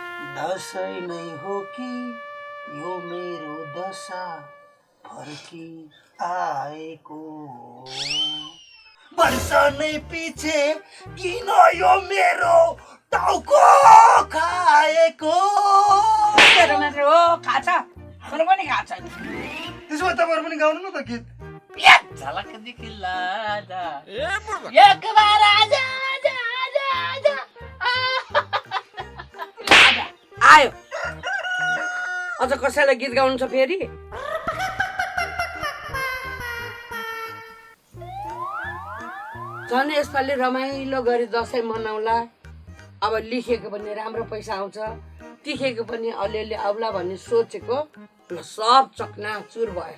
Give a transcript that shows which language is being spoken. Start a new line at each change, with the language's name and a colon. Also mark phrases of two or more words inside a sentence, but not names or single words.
Nepali: दसैँ नै हो कि यो मेरो दशा फर्की आएको वर्ष नै पछि किन यो मेरो टाउको खाएको तेरो मात्रै हो खाछ मेरो पनि खाछ त्यसो भए तपाईँहरू पनि गाउनु न त गीत
Hindi: झलक दिखला जा एक बार आजा आजा आजा आजा
Nepali: आयो अझ कसैलाई गीत गाउनु छ फेरि झन् यसपालि रमाइलो गरी दसैँ मनाउला अब लेखेको पनि राम्रो पैसा आउँछ तिखेको पनि अलिअलि आउला भन्ने सोचेको सब चकनाचुर भयो